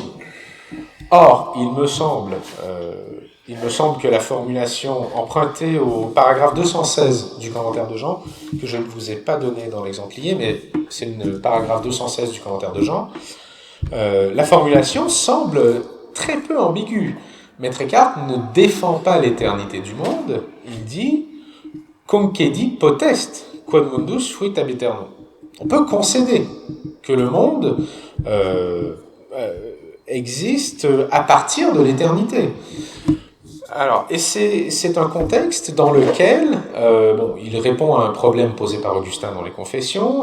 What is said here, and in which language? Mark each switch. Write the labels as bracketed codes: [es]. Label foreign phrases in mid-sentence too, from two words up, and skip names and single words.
[fr] Or, il me semble que la formulation empruntée au paragraphe 216 du commentaire de Jean, que je ne vous ai pas donné dans l'exemplier, mais c'est le paragraphe 216 du commentaire de Jean, la formulation semble très peu ambiguë. Maître Eckhart ne défend pas l'éternité du monde, il dit « [la] concedi potest, quod mundus fuit ab aeternum ». [fr] On peut concéder que le monde existe à partir de l'éternité. Alors, et c'est un contexte dans lequel il répond à un problème posé par Augustin dans les Confessions.